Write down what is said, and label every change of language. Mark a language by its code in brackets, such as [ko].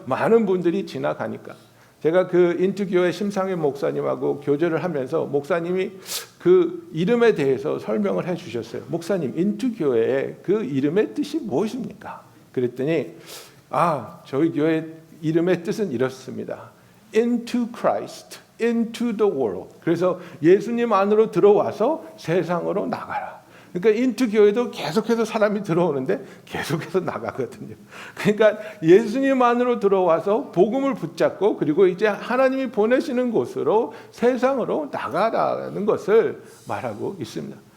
[ko] 많은 분들이 지나가니까. 제가 그 인투교회 심상현 목사님하고 교제를 하면서 목사님이 그 이름에 대해서 설명을 해 주셨어요. 목사님, 인투교회의 그 이름의 뜻이 무엇입니까? 그랬더니 저희 교회 이름의 뜻은 이렇습니다. [en] Into Christ, into the world. [ko] 그래서 예수님 안으로 들어와서 세상으로 나가라. 그러니까 인투 교회도 계속해서 사람이 들어오는데 계속해서 나가거든요. 그러니까 예수님 안으로 들어와서 복음을 붙잡고 그리고 이제 하나님이 보내시는 곳으로 세상으로 나가라는 것을 말하고 있습니다.